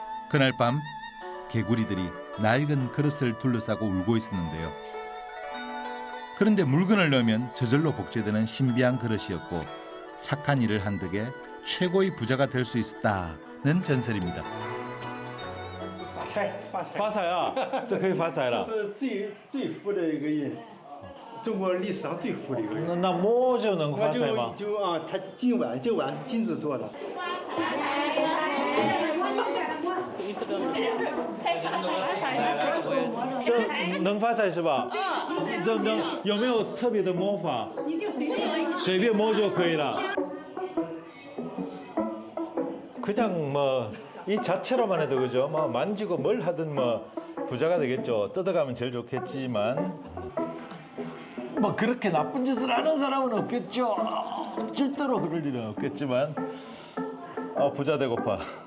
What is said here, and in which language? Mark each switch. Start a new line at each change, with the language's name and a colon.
Korean: 그날 밤 개구리들이 낡은 그릇을 둘러싸고 울고 있었는데요. 그런데 물건을 넣으면 저절로 복제되는 신비한 그릇이었고 착한 일을 한 덕에 최고의 부자가 될 수 있었다는 전설입니다. 파사야,
Chinese: 这可以发财了。是最富的一个人，中国历史上最富的一个人。那摸就能发财吗？他这碗是金子做的。这能发财是吧？这能有没有特别的摸法？随便摸就可以了。
Korean: 그냥 뭐 이 자체로만 해도 그죠? 뭐 만지고 뭘 하든 뭐 부자가 되겠죠. 뜯어가면 제일 좋겠지만 뭐 그렇게 나쁜 짓을 하는 사람은 없겠죠. 절대로 그럴 일은 없겠지만 부자 되고파.